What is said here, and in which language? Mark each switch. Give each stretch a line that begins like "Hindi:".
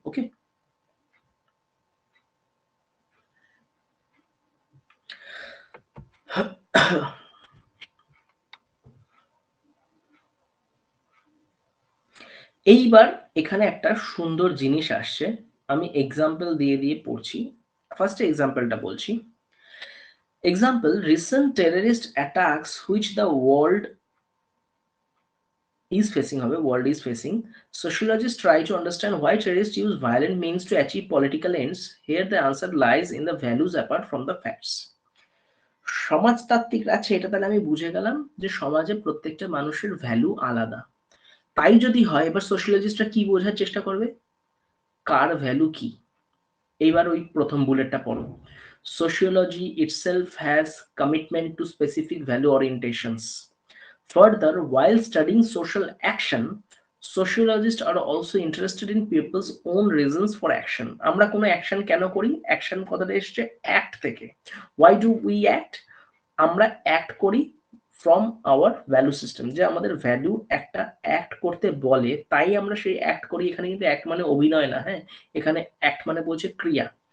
Bangla: ওকে, এইবার এখানে একটা সুন্দর জিনিস আসছে, আমি এক্সাম্পল দিয়ে দিয়ে পড়ছি। ফার্স্ট এক্সাম্পলটা বলছি।
English: Example, recent terrorist attacks which the world is facing. Sociologists try to understand why terrorists use violent means to achieve political ends. Here the answer lies in the values apart from the facts.
Bangla: সমাজতাত্ত্বিক, আচ্ছা এটা তাহলে আমি বুঝে গেলাম যে সমাজে প্রত্যেকটা মানুষের ভ্যালু আলাদা। তাই যদি হয়, এবার সোশিয়োলজিস্টরা কি বোঝার চেষ্টা করবে, কার ভ্যালু কি। এইবার ওই প্রথম বুলেটটা পড়ো।
English: Sociology itself has commitment to specific value orientations. Further, while studying social action, sociologists are also interested in people's own reasons for action.
Bangla: আমরা কোনো অ্যাকশন কেন করি, অ্যাকশন কথাটা এসছে অ্যাক্ট থেকে।
English: Why do we act?
Bangla: আমরা অ্যাক্ট করি
English: from our value system,
Bangla: যে আমাদের ভ্যালু একটা অ্যাক্ট করতে বলে তাই আমরা সেই অ্যাক্ট করি। এখানে কিন্তু অ্যাক্ট মানে অভিনয় না, হ্যাঁ, এখানে অ্যাক্ট মানে বলছে ক্রিয়া।